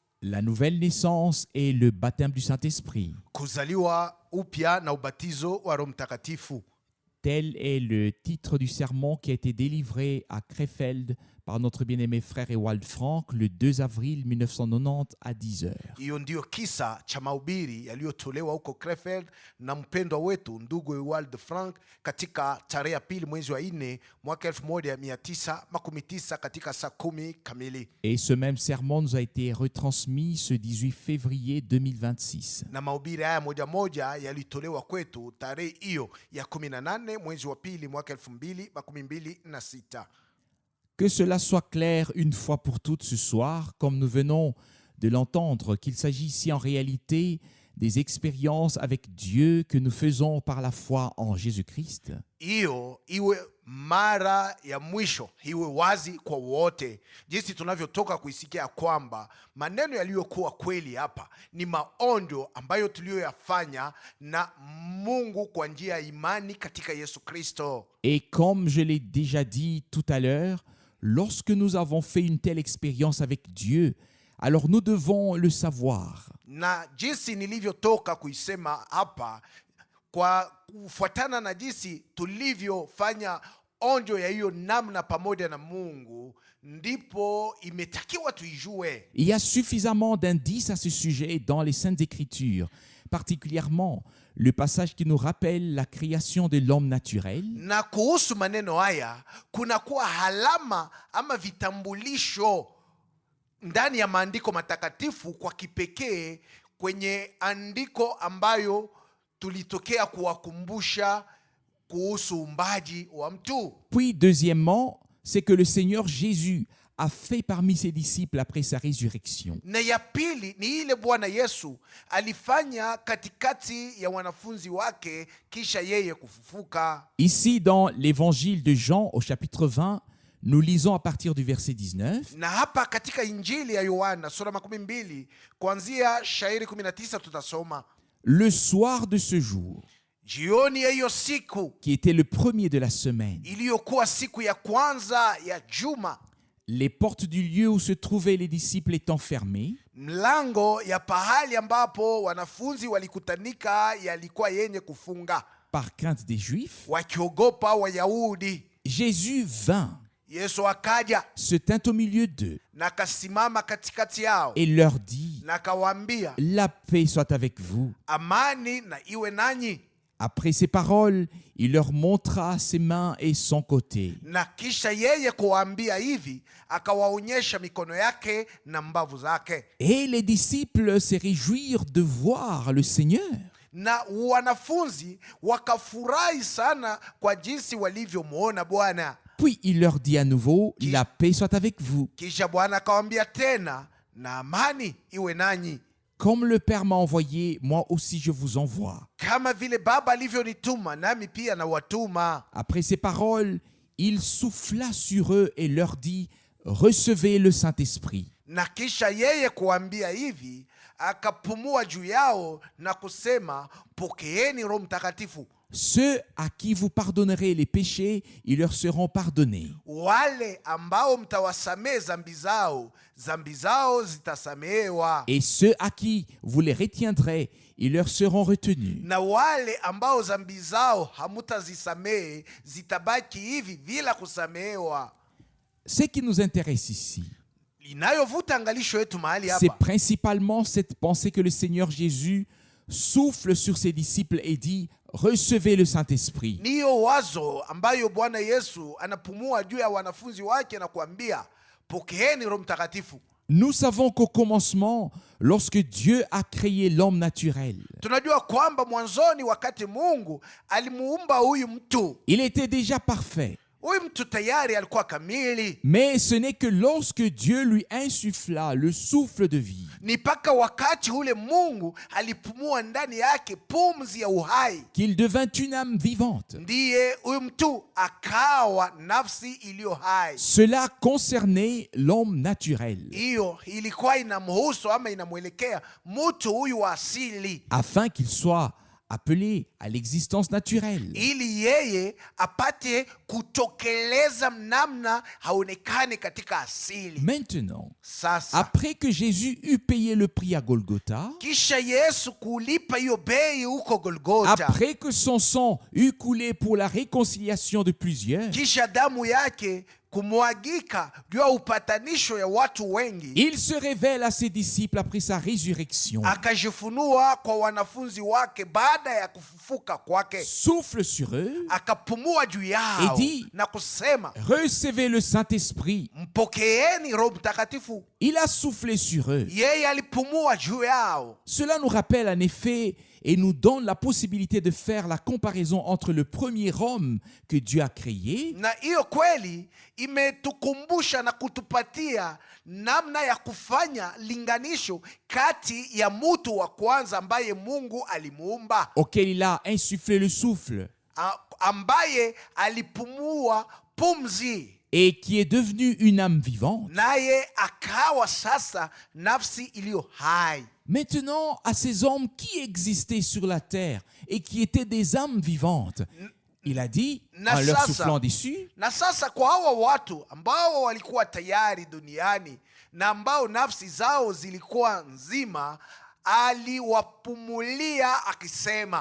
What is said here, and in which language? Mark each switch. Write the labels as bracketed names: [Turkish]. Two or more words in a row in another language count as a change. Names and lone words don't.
[French] la nouvelle naissance et le baptême du Saint-Esprit. [Swahili] Kuzaliwa upya na ubatizo wa Roho Mtakatifu. [French] Tel est le titre du sermon qui a été délivré à Krefeld par notre bien-aimé frère Ewald Frank le 2 avril 1990 à 10h. [Swahili] Hiyo ndio kisa cha mahubiri yaliyotolewa huko Krefeld na mpendwa wetu ndugu Ewald Frank katika tarehe ya pili mwezi wa 4 mwaka 1990 katika saa 10 kamili. [French] Et ce même sermon nous a été retransmis ce 18 février 2026. [Swahili] Na mahubiri haya moja yalitolewa kwetu tarehe hiyo ya 18 mwezi wa pili mwaka 2026. [French] Que cela soit clair une fois pour toutes ce soir, comme nous venons de l'entendre, qu'il s'agit ici en réalité des expériences avec Dieu que nous faisons par la foi en Jésus-Christ. [Swahili] Hiyo iwe mara ya mwisho, iwe wazi kwa wote, jinsi tunavyotoka kuisikia kwamba maneno yaliyokuwa kweli hapa ni maonjo ambayo tuliyoyafanya na Mungu kwa njia ya imani katika Yesu Kristo. [French] Et comme je l'ai déjà dit tout à l'heure, lorsque nous avons fait une telle expérience avec Dieu, alors nous devons le savoir. [Swahili] Na jinsi nilivyotoka kuisema hapa, kwa kufuatana na jinsi tulivyofanya onjo ya hiyo namna pamoja na Mungu, ndipo imetakiwa tuijue. [French] Il y a suffisamment d'indices à ce sujet dans les Saintes Écritures, particulièrement le passage qui nous rappelle la création de l'homme naturel. [Swahili] Na kuhusu maneno haya kunakuwa halama ama vitambulisho ndani ya maandiko matakatifu, kwa kipekee kwenye andiko ambayo tulitokea kuwakumbusha kuhusu uumbaji wa mtu. [French] Puis deuxièmement, c'est que le Seigneur Jésus a fait parmi ses disciples après sa résurrection. [Swahili] Na ya pili ni ile Bwana Yesu alifanya katikati ya wanafunzi wake kisha yeye kufufuka. [French] Ici dans l'évangile de Jean au chapitre 20, nous lisons à partir du verset 19. [Swahili] Na hapa katika Injili ya Yohana sura 12 kuanzia shairi 19 tutasoma. [French] Le soir de ce jour, [Swahili] Jioni ya hiyo siku [French] qui était le premier de la semaine, [Swahili] iliyokuwa siku ya kwanza ya juma, [French] les portes du lieu où se trouvaient les disciples étant fermées, [Swahili] mlango ya pahali ambapo wanafunzi walikutanika yalikuwa yenye kufunga, [French] par crainte des Juifs, [Swahili] wakiogopa Wayahudi. [French] Jésus vint, [Swahili] Yesu akaja [French] se tint au milieu d'eux [Swahili] na kasimama katikati yao [French] et leur dit, [Swahili] na kawaambia, [French] la paix soit avec vous. [Swahili] amani na iwe nanyi. [French] Après ces paroles, il leur montra ses mains et son côté. [Swahili] Na kisha yeye kuwaambia hivi, akawaonyesha mikono yake na mbavu zake. [French] Et les disciples se réjouirent de voir le Seigneur. [Swahili] Na wanafunzi wakafurahi sana kwa jinsi walivyomwona Bwana. [French] Puis il leur dit à nouveau, la paix soit avec vous. [Swahili] Kisha Bwana akawaambia tena, na amani iwe nanyi. [French] Comme le Père m'a envoyé, moi aussi je vous envoie. [Swahili] Kama vile Baba alivyonituma, nami pia nawatuma. [French] Après ces paroles, il souffla sur eux et leur dit, recevez le Saint-Esprit. [Swahili] Na kisha yeye kuambia hivi, akapumua juu yao na kusema, pokeeni Roho Mtakatifu. [French] Ceux à qui vous pardonnerez les péchés, ils leur seront pardonnés. [Swahili] Wale ambao mtawasamehe zambi zao zitasamehewa. [French] Et ceux à qui vous les retiendrez, ils leur seront retenus. [Swahili] Na wale ambao zambi zao hamutazisamehe zitabaki hivi bila kusamehewa. [French] Ce qui nous intéresse ici, [Swahili] Inayovuta angalisho yetu mahali [French] c'est [Swahili] hapa, [French] principalement cette pensée que le Seigneur Jésus souffle sur ses disciples et dit, recevez le Saint-Esprit. [Swahili] niyo wazo ambayo Bwana Yesu anapumua juu ya wanafunzi wake na kuambia, pokeeni Roho Mtakatifu. [French] Nous savons qu'au commencement, lorsque Dieu a créé l'homme naturel, [Swahili] Tunajua kwamba mwanzoni wakati Mungu alimuumba huyu mtu, [French] il était déjà parfait. [Swahili] huyu mtu tayari alikuwa kamili. [French] Mais ce n'est que lorsque Dieu lui insuffla le souffle de vie, [Swahili] Ni mpaka wakati ule Mungu alipumua ndani yake pumzi ya uhai, [French] qu'il devint une âme vivante. [Swahili] ndiye huyu mtu akawa nafsi iliyo hai. [French] Cela concernait l'homme naturel, [Swahili] Hiyo ilikuwa inamhusu ama inamwelekea mtu huyu wa asili, [French] afin qu'il soit appelé à l'existence naturelle. [Swahili] ili yeye apate kutokeleza namna haonekane katika asili. [French] Maintenant, [Swahili] Sasa [French] après que Jésus eut payé le prix à Golgotha, [Swahili] kisha Yesu kulipa hiyo bei huko Golgota, [French] après que son sang eut coulé pour la réconciliation de plusieurs, [Swahili] kisha damu yake kumwagika juu ya upatanisho ya watu wengi, [French] il se révèle à ses disciples après sa résurrection, [Swahili] akajifunua kwa wanafunzi wake baada ya kufufuka kwake, [French] souffle sur eux, [Swahili] akapumua juu yao [French] Et dit, [Swahili] na kusema, [French] recevez le Saint-Esprit. [Swahili] mpokeeni Roho Mtakatifu. [French] Il a soufflé sur eux. [Swahili] Yeye alipumua juu yao. [French] Cela nous rappelle en effet et nous donne la possibilité de faire la comparaison entre le premier homme que Dieu a créé [Swahili] Na hiyo kweli imetukumbusha na kutupatia namna ya kufanya linganisho kati ya mtu wa kwanza ambaye Mungu alimuumba, [French] auquel il a insufflé le souffle [Swahili] ambaye alipumua pumzi, [French] et qui est devenu une âme vivante. [Swahili] naye akawa sasa nafsi iliyo hai. [French] Maintenant, à ces hommes qui existaient sur la terre et qui étaient des âmes vivantes, il a dit, en leur soufflant dessus, [Swahili] Na sasa kwa hawa watu ambao walikuwa tayari duniani na ambao nafsi zao zilikuwa nzima, aliwapumulia akisema,